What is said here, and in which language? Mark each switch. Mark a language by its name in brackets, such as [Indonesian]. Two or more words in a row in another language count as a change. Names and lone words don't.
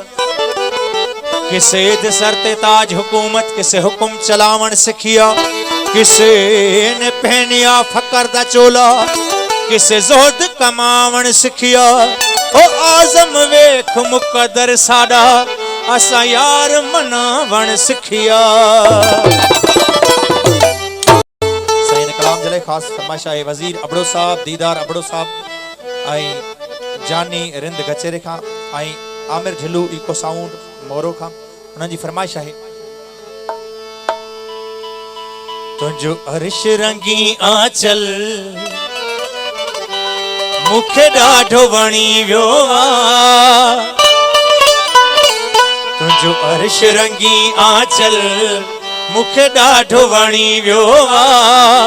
[Punjabi] ਕਿਸੇ ਤੇ ਸਰ ਤੇ ਤਾਜ ਹਕੂਮਤ, ਕਿਸੇ ਹੁਕਮ ਚਲਾਵਣ ਸਿਖਿਆ, ਕਿਸੇ ਨੇ ਪਹਨਿਆ ਫਕਰ ਦਾ ਚੋਲਾ, ਕਿਸੇ ਜੋਹਦ ਕਮਾਵਣ ਸਿਖਿਆ। ਓ ਆਜਮ ਵੇਖ ਮੁਕਦਰ ਸਾਡਾ ਅਸਾ ਯਾਰ ਮਨਾਵਣ ਸਿਖਿਆ। [Sindhi] सही ने कलाम जले खास फरमाइश है वजीर अबड़ो साहब, दीदार अबड़ो साहब आई जानी रिंद गचेरे खां आई आमिर झिलू इको साउंड मोरो खां उन्हनि जी फरमाइश है। तुझो अर्श रंगी आंचल मुखे ॾाढो वणी वियो आ, तुझो अर्श रंगी आंचल मुखे ॾाढो वणी वियो आ,